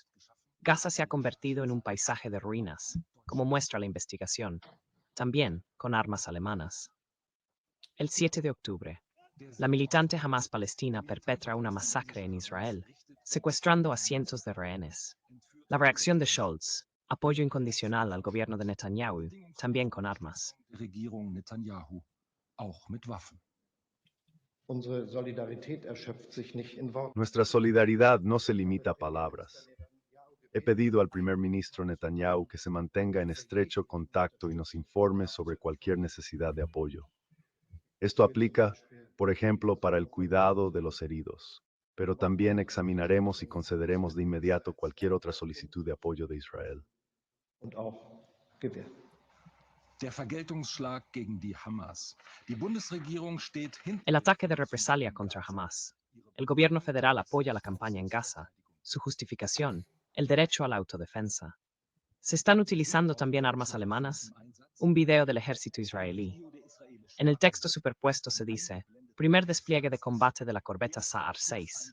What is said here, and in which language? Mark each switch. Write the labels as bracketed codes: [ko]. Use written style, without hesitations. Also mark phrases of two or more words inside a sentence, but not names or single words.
[es] Gaza se ha convertido en un paisaje de ruinas, como muestra la investigación, también con armas alemanas. El 7 de octubre, la militante Hamas Palestina perpetra una masacre en Israel, secuestrando a cientos de rehenes. La reacción de Scholz, apoyo incondicional al gobierno de Netanyahu, también con armas. [de] Regierung Netanyahu, auch mit Waffen. [es] Nuestra solidaridad no se limita a palabras. He pedido al primer ministro Netanyahu que se mantenga en estrecho contacto y nos informe sobre cualquier necesidad de apoyo. Esto aplica, por ejemplo, para el cuidado de los heridos, pero también examinaremos y concederemos de inmediato cualquier otra solicitud de apoyo de Israel. [de] Der Vergeltungsschlag gegen die Hamas. Die Bundesregierung steht hinter [es] El ataque de represalia contra Hamas. El gobierno federal apoya la campaña en Gaza. Su justificación, el derecho a la autodefensa. ¿Se están utilizando también armas alemanas? Un video del ejército israelí. En el texto superpuesto se dice, primer despliegue de combate de la corbeta Sa'ar 6.